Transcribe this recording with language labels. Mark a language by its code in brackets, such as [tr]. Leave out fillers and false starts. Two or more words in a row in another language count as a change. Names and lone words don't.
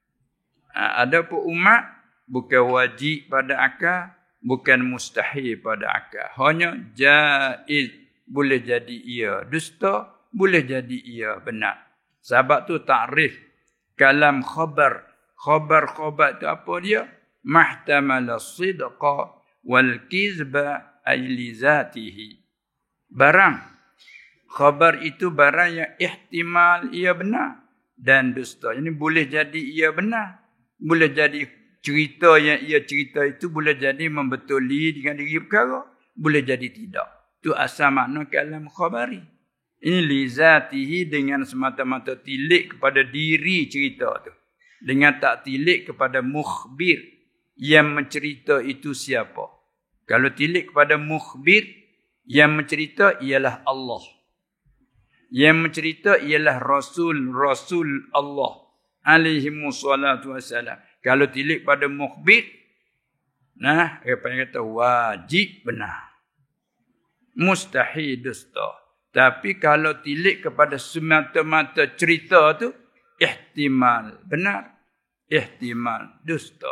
[ms] Ada pun umat, bukan wajib pada akal, bukan mustahil pada akal. Hanya jaiz, boleh jadi ia dusta, boleh jadi ia benar. Sebab tu takrif kalam khabar. Khabar tu apa dia? [ar] Mahtamala sidqa wal kizba ay li zatihi. [ms] Barang khabar itu barang yang ihtimal ia benar dan dusta. Ini boleh jadi ia benar, boleh jadi cerita yang ia cerita itu boleh jadi membetuli dengan diri perkara, boleh jadi tidak. Tu asal makna kalam khabari. Ini [ar] li zatihi, [ms] dengan semata-mata tilik kepada diri cerita tu, dengan tak tilik kepada mukhbir yang mencerita itu siapa. Kalau tilik kepada mukhbir yang mencerita ialah Allah, yang mencerita ialah Rasul Allah [ar] alaihi wassalatu wassalam. [ms] Kalau tilik pada mukhbir, nah, apa yang kata wajib benar, mustahil dusta. Tapi kalau tilik kepada semata-mata cerita tu, ihtimal benar, ihtimal dusta.